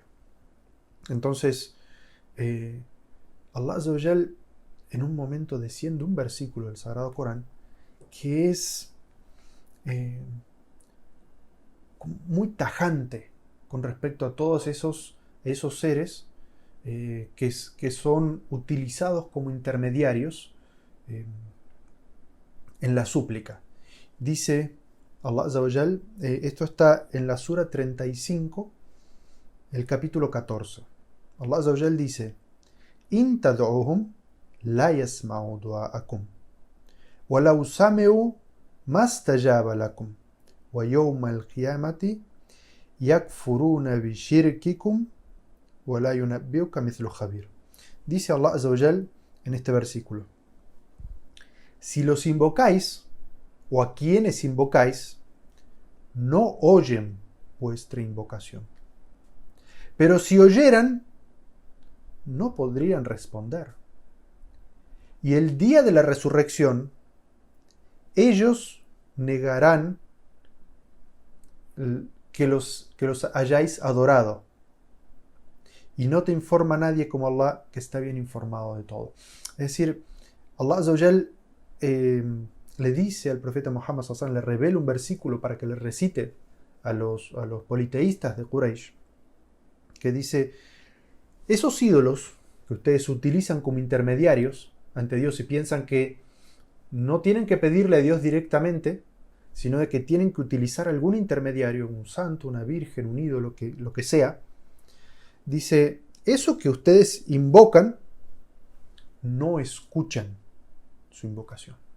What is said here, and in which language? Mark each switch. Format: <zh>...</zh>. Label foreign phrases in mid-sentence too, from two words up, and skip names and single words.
<es>Entonces,</es> <ar>الله عز وجل</ar> <es>en un momento desciende un versículo del Sagrado Corán que es muy tajante con respecto a todos esos seres que son utilizados como intermediarios en la súplica. Dice</es> <ar>الله عز وجل,</ar> <es>esto está en la Sura 35, el capítulo 14.</es> <ar>الله عز وجل dice: إن تدعوهم لا يسمعوا دعاءكم ولو سمعوا ما استجابوا لكم ويوم القيامة يكفرون بشرككم ولا ينبئك مثل خبير.</ar> <es>Dice</es> <ar>الله عز وجل</ar> <es>en este versículo: si los invocáis, o a quienes invocáis, no oyen vuestra invocación. Pero si oyeran, no podrían responder. Y el día de la resurrección, ellos negarán que los hayáis adorado. Y no te informa nadie como Allah, que está bien informado de todo. Es decir,</es> <ar>الله عز وجل</ar> <es>le dice al profeta Muhammad</es> <ar>صلى الله عليه وسلم,</ar> <es>le revela un versículo para que le recite a los politeístas de Quraysh, que dice: esos ídolos que ustedes utilizan como intermediarios ante Dios y piensan que no tienen que pedirle a Dios directamente, sino de que tienen que utilizar algún intermediario, un santo, una virgen, un ídolo, lo que sea, dice, eso que ustedes invocan, no escuchan su invocación.</es>